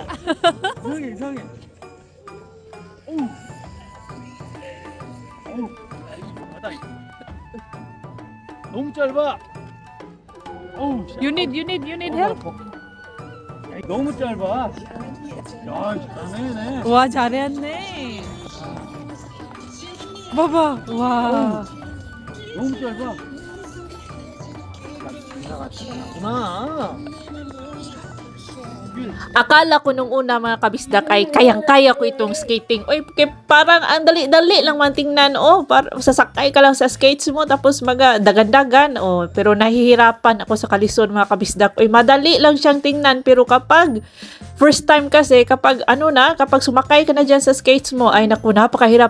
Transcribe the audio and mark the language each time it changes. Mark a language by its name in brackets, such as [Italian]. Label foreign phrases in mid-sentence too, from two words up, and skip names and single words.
[Korean] 이상해. 바다. 너무 짧아. [English] You need help? [Korean] 너무 짧아. 야, 잘하네. 와 잘했네. 봐봐. 와. 너무 짧아. 나. [Filipino] Akala ko nung una mga kabisdak ay kayang-kaya ko itong skating. Oy, parang ang dali-dali lang man tingnan. Oh, sasakay ka lang sa skates mo tapos dagan-dagan. Oh, pero nahihirapan ako sa kalisod mga kabisdak. Oy, madali lang siyang tingnan pero kapag [English] first time [Filipino] kasi, kapag sumakay ka na dyan sa skates mo, ay naku, napakahirap.